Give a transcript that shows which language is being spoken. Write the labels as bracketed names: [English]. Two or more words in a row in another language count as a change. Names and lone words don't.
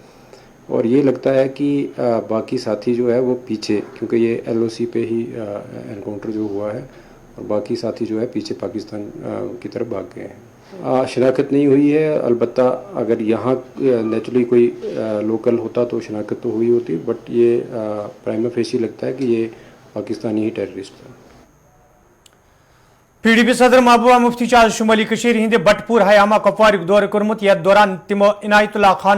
[Hindi] और ये लगता है कि बाकी साथी जो है वो पीछे, क्योंकि ये LOC पे ही एनकाउंटर जो हुआ है, और बाकी साथी जो है पीछे पाकिस्तान की तरफ भाग गए हैं। शनाख्त नहीं हुई है, अलबत्ता अगर यहाँ नेचुरली कोई लोकल होता तो शनाख्त तो हुई होती, बट ये [English] prima facie [Hindi] लगता है कि ये पाकिस्तानी ही टेररिस्ट था। [Kashmiri] PDP सदर महबूबा मुफ्ती आज शुमाली कशीर हिंद बटपुर हयामा कपवार दौर कर्मुत यथ दौरान तिमो इनायतुल्लाह खान